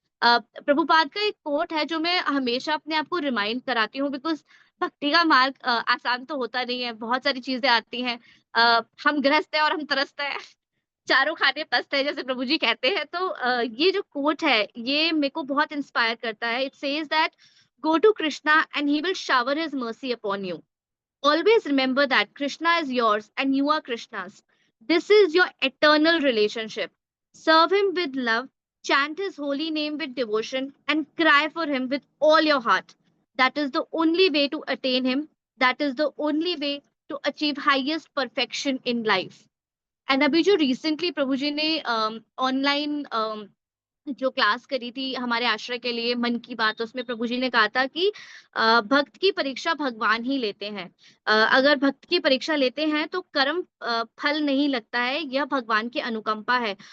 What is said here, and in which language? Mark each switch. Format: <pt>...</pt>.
<hi>प्रभुपाद का एक कोट है जो मैं हमेशा अपने आप को रिमाइंड कराती हूँ, बिकॉज भक्ति का मार्ग आसान तो होता नहीं है, बहुत सारी चीजें आती हैं। हम गृहस्थ हैं और हम तरसते हैं, चारों खाने पस्त है, जैसे प्रभु जी कहते हैं। तो ये जो कोट है, ये मेरे को बहुत इंस्पायर करता है।</hi> <en>It says that go to Krishna and he will shower his mercy upon you. Always remember that Krishna is yours and you are Krishna's. This is your eternal relationship. Serve him with love, chant his holy name with devotion, and cry for him with all your heart. That is the only way to attain him. That is the only way to achieve highest perfection in life.</en> <hi>And अभी जो recently प्रभु जी ने online जो class करी थी हमारे आश्रय के लिए, मन की बात, उसमें प्रभु जी ने कहा था कि भक्त की परीक्षा भगवान ही लेते हैं। अगर भक्त की परीक्षा लेते हैं तो कर्म फल नहीं लगता है, यह भगवान की अनुकंपा है।</hi>